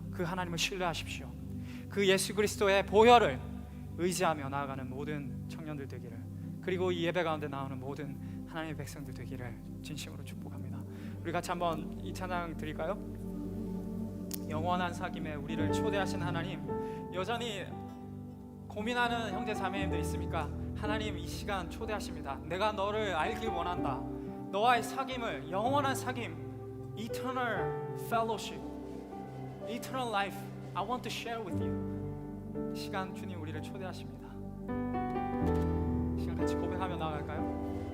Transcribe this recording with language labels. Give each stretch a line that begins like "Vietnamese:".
Korean: 그 하나님을 신뢰하십시오. 그 예수 그리스도의 보혈을 의지하며 나아가는 모든 청년들 되기를, 그리고 이 예배 가운데 나오는 모든 하나님의 백성들 되기를 진심으로 축복합니다. 우리 같이 한번 이 찬양 드릴까요? 영원한 사귐에 우리를 초대하신 하나님, 여전히 고민하는 형제 자매님들 있습니까? 하나님 이 시간 초대하십니다. 내가 너를 알길 원한다. 너와의 사귐을, 영원한 사귐,
English: eternal fellowship, eternal life, I want to share with you.
Korean: 이 시간 주님 우리를 초대하십니다. 이 시간 같이 고백하며 나아갈까요?